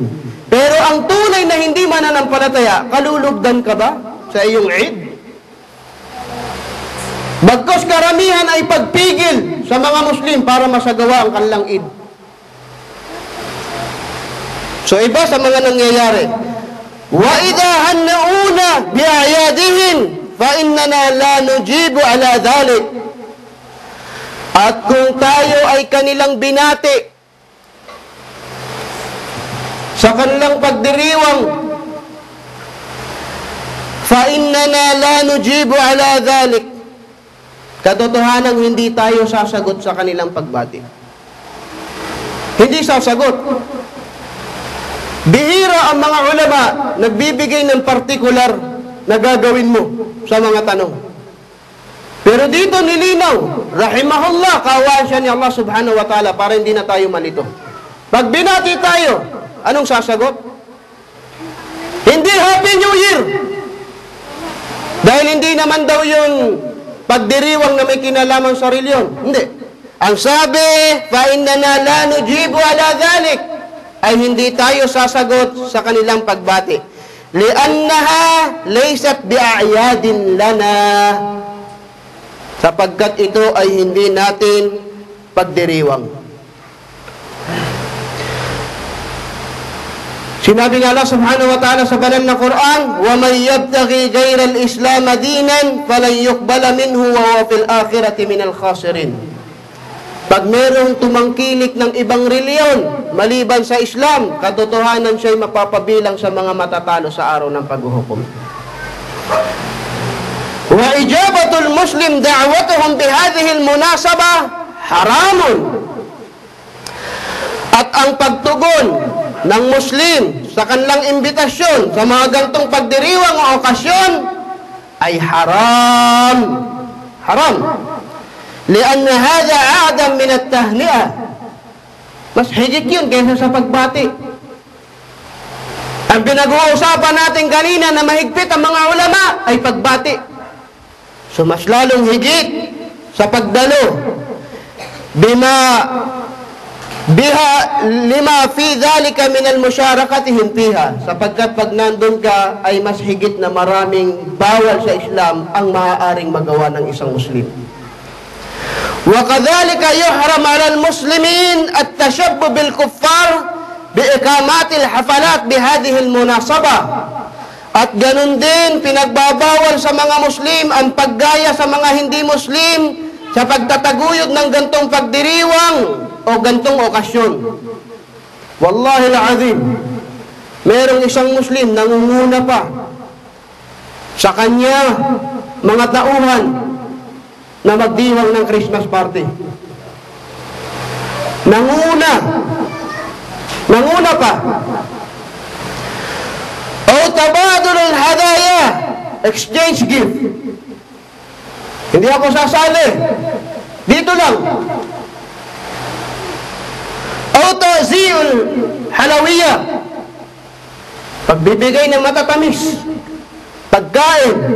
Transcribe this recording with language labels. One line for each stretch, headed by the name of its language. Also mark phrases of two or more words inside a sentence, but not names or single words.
Filipino: Pero ang tunay na hindi mananampalataya, kalulugdan ka ba sa iyong Eid? Bagkus karamihan ay pagpigil sa mga Muslim para masagawa ang kanilang Eid. So iba sa mga nangyayari,
Arabic: وإذا هنأونا بأعيادهم فإننا لا نجيب على ذلك.
Filipino: At kung tayo ay kanilang binati sa kanilang pagdiriwang,
Arabic: فإننا لا نجيب على ذلك,
Filipino: katotohanan hindi tayo sasagot sa kanilang pagbati. Hindi sasagot. Bihira ang mga ulama nagbibigay ng partikular na gagawin mo sa mga tanong. Pero dito nilinaw, rahimahullah, kaawaan siya ni Allah
Arabic: سبحانه وتعالى
Filipino: para hindi na tayo malito. Pag binati tayo, anong sasagot?
English: Hindi Happy New Year!
Filipino: Dahil hindi naman daw yung pagdiriwang na may kinalaman sa reliyon. Hindi. Ang sabi,
Arabic: فإننا لا نجيب على ذلك,
Filipino: ay hindi tayo sasagot sa kanilang pagbati.
Arabic: لأنها ليست بأعياد لنا,
Filipino: sapagkat ito ay hindi natin pagdiriwang. Sinabi nga Allah subhanahu wa ta'ala sa banal na Quran,
Arabic: وَمَنْ يَبْتَغِي غَيْرَ الْإِسْلَامَ دِينًا فَلَنْ يُقْبَلَ مِنْهُ وَهُوَ فِي الْآخِرَةِ مِنَ الْخَاسِرِينَ.
Filipino: Pag mayroong tumangkilik ng ibang reliyon maliban sa Islam, katotohanan siya'y mapapabilang sa mga matatalo sa araw ng paghuhukom.
Arabic: وإجابة المسلم دعوتهم بهذه المناسبة حرام.
Filipino: At ang pagtugon ng Muslim sa kanilang imbitasyon sa mga gantong pagdiriwang o okasyon ay haram.
Arabic: حرام لأن هذا أعظم من التهنئة.
Filipino: Mas higit yun kaysa sa pagbati. Ang pinag-uusapan natin kanina na mahigpit ang mga ulama ay pagbati. So mas lalong higit sa pagdalo
Arabic: بها لما في ذلك من مشاركتهم فيها,
Filipino: sapagkat pag nandun ka ay mas higit na maraming bawal sa Islam ang maaaring magawa ng isang Muslim.
Arabic: وكذلك يحرم على المسلمين التشبه بالكفار بإقامة الحفلات بهذه المناسبة.
Filipino: At ganun din pinagbabawal sa mga Muslim ang paggaya sa mga hindi Muslim sa pagtataguyod ng gantong pagdiriwang o gantong okasyon.
Arabic: والله العظيم,
Filipino: merong isang Muslim nangunguna pa sa kanya mga tauhan na magdiwang ng Christmas party. Nanguna pa.
Arabic: O تبادل الهدايا,
English: exchange gift.
Filipino: Hindi ako sasali. Dito lang. O
Arabic: توزيع الحلويات,
Filipino: pagbibigay ng matatamis, pagkain.